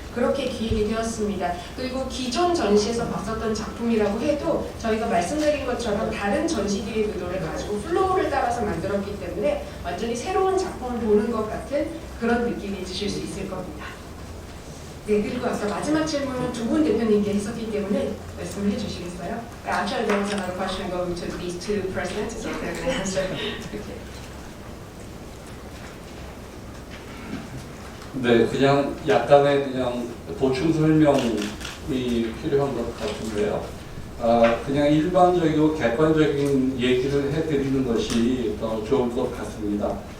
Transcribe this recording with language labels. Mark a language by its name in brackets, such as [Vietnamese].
[Korean] 그렇게 기획이 되었습니다. 그리고 기존 전시에서 봤었던 작품이라고 해도 저희가 말씀드린 것처럼 다른 전시기의 의도를 가지고 플로우를 따라서 만들었기 때문에 완전히 새로운 작품을 보는 것 같은 그런 느낌이 드실 수 있을 겁니다. 네, 그리고 아까 마지막 질문은 두 분 대표님께 했었기 때문에 말씀을 해주시겠어요? [English] Actually, there was another question going to these two presidents, so they're going to answer. Okay. [Korean] 네, 그냥 약간의 그냥 보충 설명이 필요한 것 같은데요. 그냥 일반적이고 객관적인 얘기를 해드리는 것이 더 좋을 것 같습니다.